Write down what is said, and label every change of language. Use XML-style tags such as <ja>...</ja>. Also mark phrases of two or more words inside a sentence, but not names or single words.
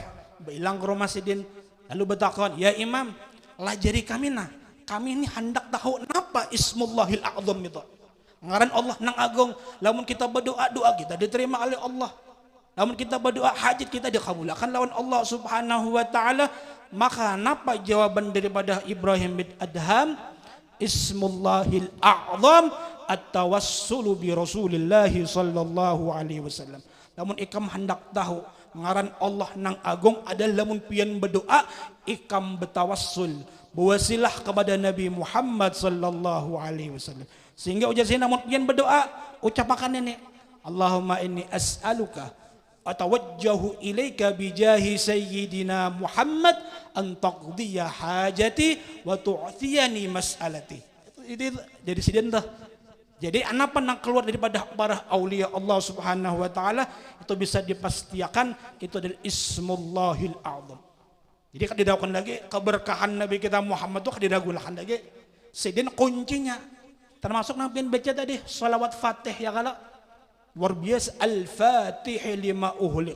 <bjn>Bilang ke rumah sidin lalu bertakon, ya Imam lajari kami nah, kami ini hendak tahu napa Ismullahil A'zam itu. Ngaran Allah nang agung. Lamun kita berdoa, doa kita diterima oleh Allah. Lamun kita berdoa, hajat kita dikabulkan lawan Allah</bjn> <ar>سبحانه وتعالى.</ar> <bjn>Maka napa jawaban daripada Ibrahim bin Adham?</bjn> <ar>اسم الله الأعظم التوسل برسول الله صلى الله عليه وسلم.</ar> <bjn>Lamun ikam hendak tahu ngaran Allah nang agung adalah lamun pian berdoa ikam bertawassul berwasilah kepada Nabi Muhammad</bjn> <ar>صلى الله عليه وسلم.</ar> <bjn>Sehingga ujar saya namun pian berdoa ucapakan ini,</bjn> <ar>اللهم إني أسألك أتوجه إليك بجاه سيدنا محمد أن تقضي حاجتي وتعطيني مسألتي.</ar> <bjn>Itu jadi sidin dah. Jadi apa yang keluar daripada para aulia Allah</bjn> <ar>سبحانه وتعالى</ar> <bjn>itu bisa dipastikan itu adalah Ismullahil A'zam. Jadi kan didaukan lagi keberkahan Nabi kita Muhammad itu diragukan lagi. Sidin kuncinya termasuk nabi baca tadi salawat Fatih ya kalau luar biasa Al-Fatih</bjn> <ar>لما أغلق.</ar>